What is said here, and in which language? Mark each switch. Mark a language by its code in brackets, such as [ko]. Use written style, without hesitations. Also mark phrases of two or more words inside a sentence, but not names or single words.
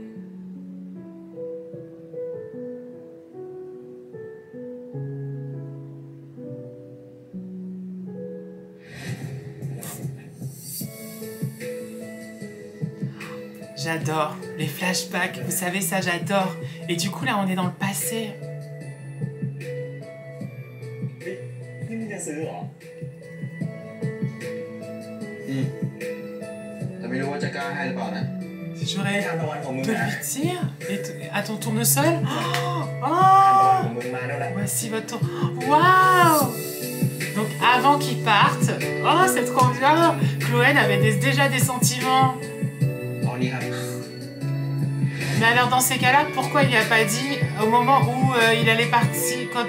[fr] J'adore les flashbacks, vous savez ça, j'adore. Et du coup là on est dans le passé. [th] นี่มึงจะซื้อเหรอแต่ไม่รู้ว่าจะกล้าให้หรือเปล่านะ [fr] J'aurais de lui dire à ton tournesol. Oh, voici votre tour. Waouh! Donc avant qu'il parte, oh c'est trop bien. Chloé avait déjà des sentiments. Mais alors dans ces cas-là, pourquoi il n'y a pas dit au moment où il allait partir quand...